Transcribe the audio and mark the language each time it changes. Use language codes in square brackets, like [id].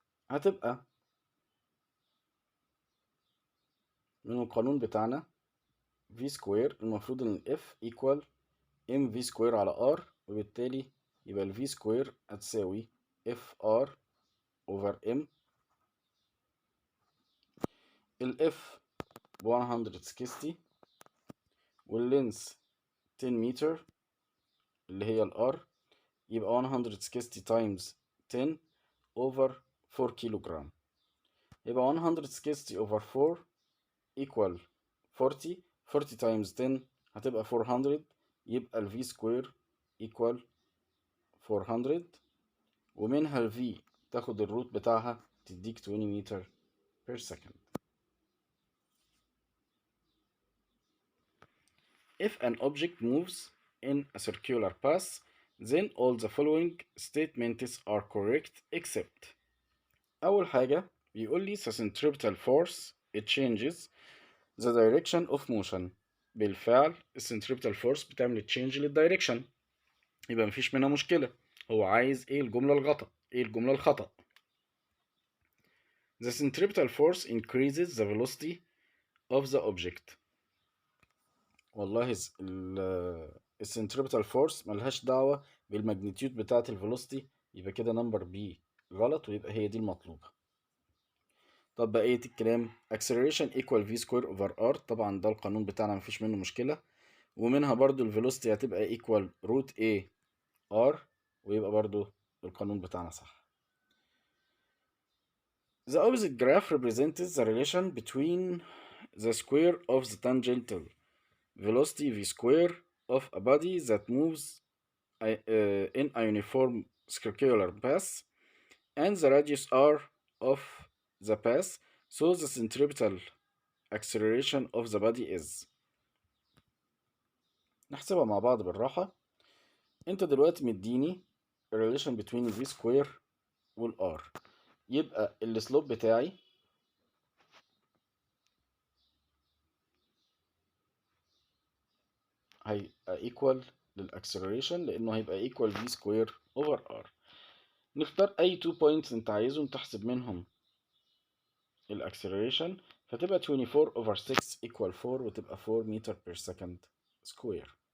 [ar] هتبقى من القانون بتاعنا v square، المفروض ان f equal mv square على r، وبالتالي يبقى ال v square هتساوي fr over m. ال f ب 160 واللينس 10 متر اللي هي ال r، يبقى 160 times 10 over 4 كيلوغرام، يبقى 160 over 4 equal 40. 40 times 10 هتبقى 400، يبقى ال v square equal 400، ومنها ال v تاخد الروت بتاعها تديك 20 متر per second. [en] If an object moves in a circular path, then all the following statements are correct except. [ar] أول حاجة بيقول لي [en] the centripetal force it changes the direction of motion. [ar] بالفعل السنتريبتال فورس بتعمل تشينج للدايركشن، يبقى مفيش منها مشكلة. هو عايز ايه الجملة الخطأ؟ ايه الجملة الخطأ؟ [en] The centripetal force increases the velocity of the object. [ar] والله السنتريبتال فورس ملهاش دعوة بالماجنتيود بتاعة الفيلوسيتي، يبقى كده نمبر بي غلط، ويبقى هي دي المطلوبة. طب بقية الكلام acceleration equal v square over r، طبعا ده القانون بتاعنا مفيش منه مشكلة، ومنها برضو الفيلوسيتي هتبقى equal root a r، ويبقى برضو القانون بتاعنا صح. [en] The opposite graph represents the relation between the square of the tangential velocity v square of a body that moves in a uniform circular path and the radius r of the path, so the centripetal acceleration of the body is. [ar] نحسبها مع بعض بالراحة. انت دلوقتي مديني [en] relation between v square [ar] وال r، يبقى السلوب بتاعي هيبقى equal للاكسلريشن، لانه هيبقى equal v square over r. نختار اي 2 points انت عايزهم تحسب منهم الاكسلريشن، فتبقى 24 over 6 equal 4، وتبقى 4 meter per second square.